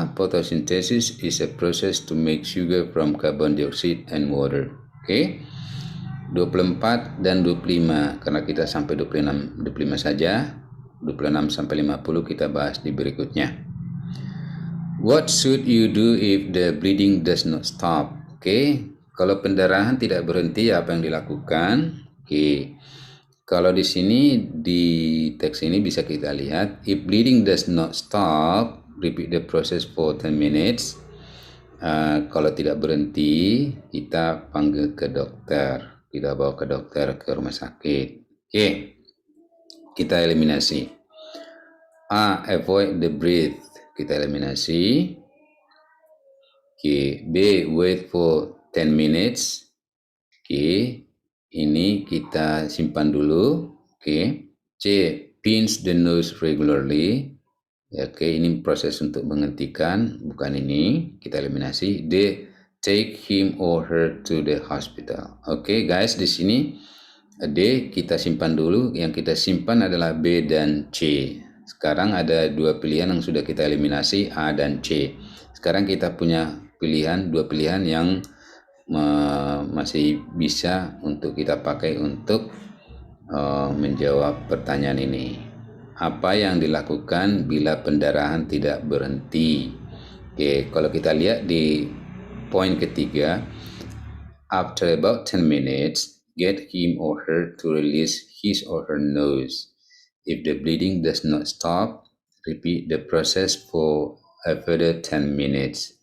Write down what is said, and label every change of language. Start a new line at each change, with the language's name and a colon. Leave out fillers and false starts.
English: Photosynthesis is a process to make sugar from carbon dioxide and water. Oke.
Indonesian: 24 dan 25 karena kita sampai 25 saja. 26 sampai 50 kita bahas di berikutnya.
English: What should you do if the bleeding does not stop? Oke.
Indonesian: Kalau pendarahan tidak berhenti, apa yang dilakukan? Oke. Kalau di sini di teks ini bisa kita lihat,
English: if bleeding does not stop, repeat the process for 10 minutes.
Indonesian: Kalau tidak berhenti, kita panggil ke dokter. kita bawa ke dokter, ke rumah sakit. Oke, kita eliminasi. A.
English: Avoid the breath,
Indonesian: kita eliminasi. Oke, B.
English: Wait for 10 minutes.
Indonesian: Oke, ini kita simpan dulu. Oke, C.
English: Pinch the nose regularly.
Indonesian: Oke, ini proses untuk menghentikan, bukan ini, kita eliminasi. D.
English: Take him or her to the hospital.
Indonesian: Oke, guys, di sini D kita simpan dulu. Yang kita simpan adalah B dan C. Sekarang ada dua pilihan yang sudah kita eliminasi, A dan C. Sekarang kita punya dua pilihan yang masih bisa untuk kita pakai untuk menjawab pertanyaan ini. Apa yang dilakukan bila pendarahan tidak berhenti?
English: Oke,
Indonesian: kalau kita lihat di poin ketiga,
English: after about 10 minutes, get him or her to release his or her nose. If the bleeding does not stop, repeat the process for a further 10 minutes.